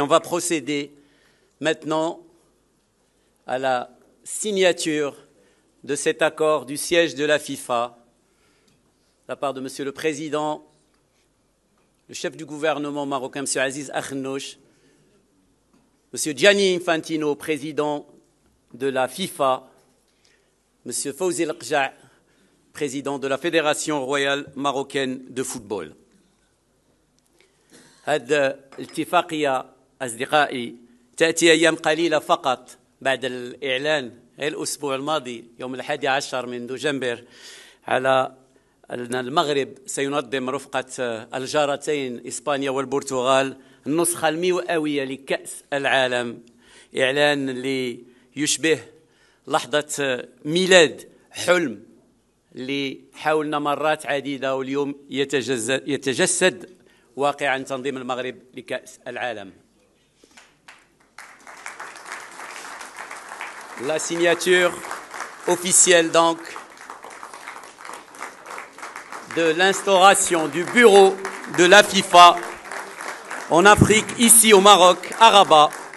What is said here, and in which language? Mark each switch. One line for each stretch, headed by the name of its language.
French: On va procéder maintenant à la signature de cet accord du siège de la FIFA de la part de Monsieur le Président, le chef du gouvernement marocain, Monsieur Aziz Akhannouch, Monsieur Gianni Infantino, président de la FIFA, Monsieur Fawzi Laksha, président de la Fédération royale marocaine de football.
Arabic: هذه الاتفاقية أصدقائي تأتي أيام قليلة فقط بعد الإعلان الأسبوع الماضي يوم 11 من دجنبر على أن المغرب سينظم رفقة الجارتين إسبانيا والبرتغال النسخة المئوية لكأس العالم، إعلان اللي يشبه لحظة ميلاد حلم اللي حاولنا مرات عديدة واليوم يتجسد واقعا تنظيم المغرب لكأس العالم.
French: La signature officielle donc de l'instauration du bureau de la FIFA en Afrique, ici au Maroc, à Rabat.